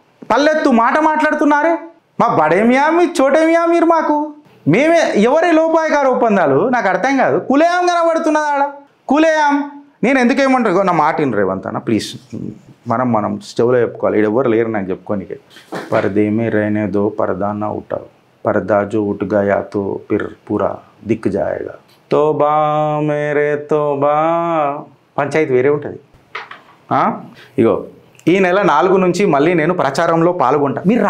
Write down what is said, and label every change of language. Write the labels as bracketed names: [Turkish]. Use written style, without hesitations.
[Telugu] పల్లెత్తు మాట మాట్లాడుతున్నారే, మా బడేమియా మీ చోటేమియా మీరు మాకు? మేమే ఎవరి లోపాయకార ఒప్పందాలు నాకు అర్థం కాదు. కులేయాం కనబడుతున్నది ఆడ, కులేయాం. నేను ఎందుకేమంటారు నా మాట విను రేవంత్ అన్న ప్లీజ్, మనం చెవులో చెప్పుకోవాలి. ఇక్కడ ఎవరు లేరు నాకు చెప్పుకోనికి. [Hindi] పరదే మే रहने दो पर्दा ना उठाओ, पर्दा जो उठ गया तो फिर पूरा दिख जाएगा, तोबा मेरे तोबा. [Telugu] పంచాయతీ వేరే ఉంటుంది. ఇగో ఈ నెల 4 నుంచి మళ్ళీ నేను ప్రచారంలో పాల్గొంటా.